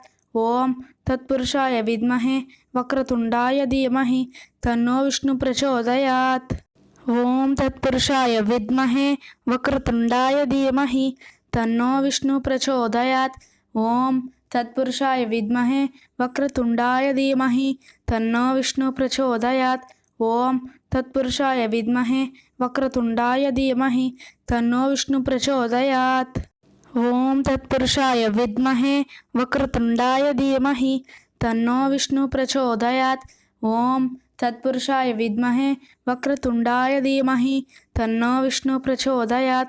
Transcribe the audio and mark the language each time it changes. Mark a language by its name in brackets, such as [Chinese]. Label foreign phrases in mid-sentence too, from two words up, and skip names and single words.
[Sanskrit] ఓం తత్పురుషాయ విద్మహే వక్రతుండాయ ధీమహి తన్నో విష్ణు ప్రచోదయాత్. ఓం తత్పురుషాయ విద్మహే వక్రతుండాయ ధీమహి తన్నో విష్ణు ప్రచోదయాత్. ఓం తత్పురుషాయ విద్మహే వక్రతుండాయ ధీమహి తన్నో విష్ణు ప్రచోదయాత్. ఓం तत्पुरुषाय विद्महे वक्रतुण्डाय धीमहि तन्नो विष्णु प्रचोदयात्। ओम तत्पुरुषाय विद्महे वक्रतुण्डाय धीमहि तन्नो विष्णु प्रचोदयात्। ओम तत्पुरुषाय विद्महे वक्रतुण्डाय धीमहि तन्नो विष्णु प्रचोदयात्।